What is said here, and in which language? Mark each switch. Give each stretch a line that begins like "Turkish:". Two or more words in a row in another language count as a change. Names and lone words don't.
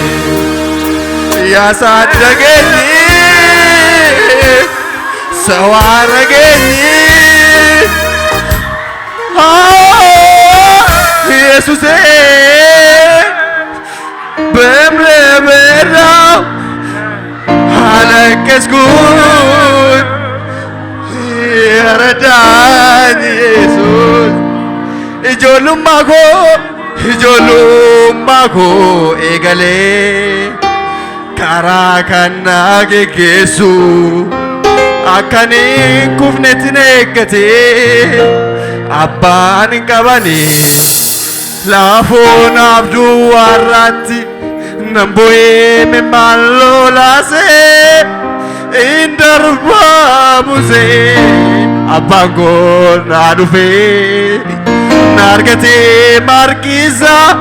Amharic: ያሳደገኝ ሰው አረገኝ ኢየሱሴ በምድረ በዳ አለቀስኩኝ የረዳኝ ኢየሱስ
Oromo: ijoolummaa koo eegalee karaa kana geggeessu akkaniin kufnetti eeggatee abbaan hin qabane laafoon abduu warraatti nan bu'ee mimmaan lolaasee in darbaa musee abbaan koo naa dhufee na argatee markiisa